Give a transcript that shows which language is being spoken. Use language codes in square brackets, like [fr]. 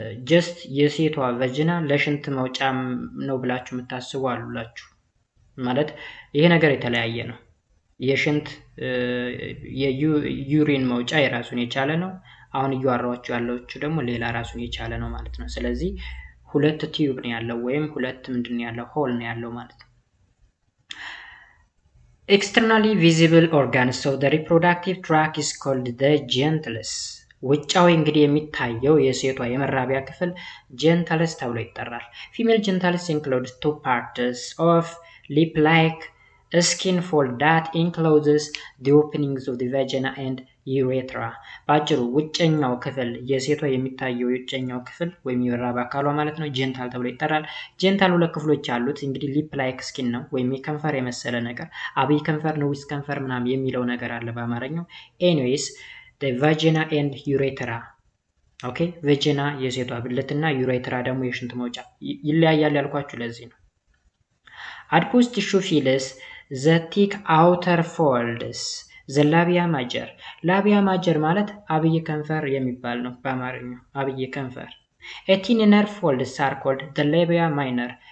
[am] ጀስት የሴቷ ቫጂና ለሽንት መውጫ ነው ብላችሁ የምታስቡ አሉላችሁ። ማለት ይሄ ነገር የተለያየ ነው። የሽንት የዩሪን መውጫ የራሱን የቻለ ነው። አሁን እያወራኋችሁ ያለውችሁ ደግሞ ሌላ ራሱን የቻለ ነው ማለት ነው። ስለዚህ ሁለት ቲዩብ ነው ያለው ወይም ሁለት ምንድን ነው ያለው ሆል ነው ያለው ማለት ነው። [en] Externally visible organs of the reproductive tract is called the genitals. [am] ውጫዊ እንግዲህ የሚታየው የሴቷ የመራቢያ ክፍል [en] genitals [am] ተብሎ ይጠራል። [en] Female genitals include two parts of lip-like skin fold that encloses the openings of the vagina and urethra. [am] ባጭሩ ውጨኛው ክፍል የሴቷ የሚታየው የውጨኛው ክፍል ወይም የመራቢያ አካሏ ማለት ነው ጀንታል ተብሎ ይጠራል። ጀንታል ሁለት ክፍሎች አሉት። እንግዲህ ሊፕ ላይክ ስኪን ነው ወይም የከንፈር የመሰለ ነገር፣ አብይ ከንፈር ነው ዊስ ከንፈር ምናምን የሚለው ነገር አለ በአማርኛው። ኤኒዌይስ [en] the vagina and urethra [am] ኦኬ ቫጂና የሴቷ ብልትና ዩሬትራ ደግሞ የሽንት መውጫ ይለያያል ያልኳችሁ ለዚህ ነው። [en] adipose tissue fills the thick outer folds. the labia major. labia major [am] ማለት አብይ ከንፈር የሚባል ነው በአማርኛው አብይ ከንፈር። [en] a thin inner folds are called the labia minor.